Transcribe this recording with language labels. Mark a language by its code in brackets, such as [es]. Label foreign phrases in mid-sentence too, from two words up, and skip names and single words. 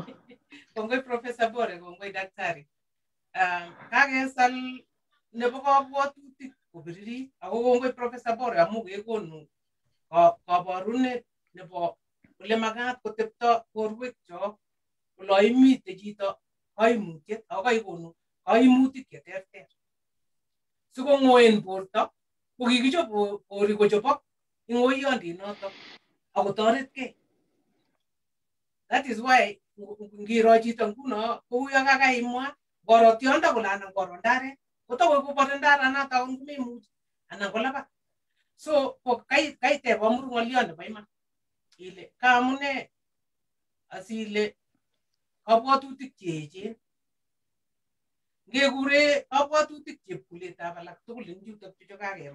[kln] Kongoi Professor Bore, kongoi Daktari. Kakesal nebo kabwatutik kubiririt ako kongoi Professor Bore amu kekonu kabarunet nebo ole makat kotepto borwekchok olo imite chito kaimutiet ako kaikonu kaimutik cheterter. sikongoen borto ko kikichop bori kochopok ngoiyondinoto akotoretkei. [en] That is why [kln] ngiro chito nguno kou yo kakaimwa ngoro tiondo kole anan ngoro ndaret kotokoi kobore ndaranoto akot komemuchi anan kolabat. So ko kaiteb amuru ng'olyo nebo iman ile kaamune asile kabwatutik cheechen ngekure kabwatutik chepkuletab alak tugul eng yutok chu kakemwa.